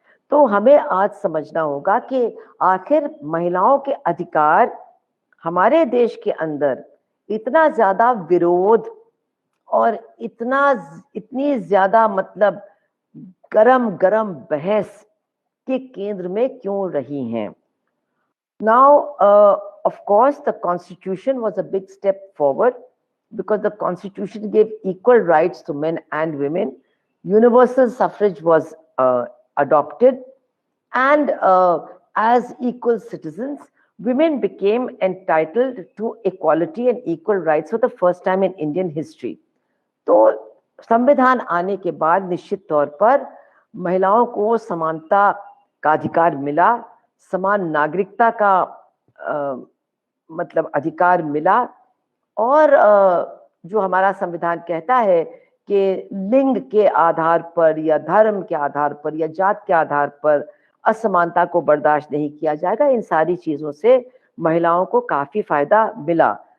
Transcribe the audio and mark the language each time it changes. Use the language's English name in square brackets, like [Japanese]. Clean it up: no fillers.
[Hindi] तो हमें आज समझना होगा कि आखिर महिलाओं के अधिकार हमारे देश के अंदर इतना ज्यादा विरोध और इतनी ज्यादा मतलब गरम बहस के केंद्र में क्यों रही हैं? [English] Now, of course, the Constitution was a big step forward because the Constitution gave equal rights to men and women. Universal suffrage was adopted, and as equal citizens, women became entitled to equality and equal rights for the first time in Indian history. [Hindi] तो संविधान आने के बाद निश्चित तौर पर महिलाओं को समानता का अधिकार मिला, समान नागरिकता का मतलब अधिकार मिला, और जो हमारा संविधान कहता है कि लिंग के आधार पर या धर्म के आधार पर या जात के आधार पर असमानता को बर्दाश्त नहीं किया जाएगा, इन सारी चीजों से महिलाओं को काफी फायदा मिला।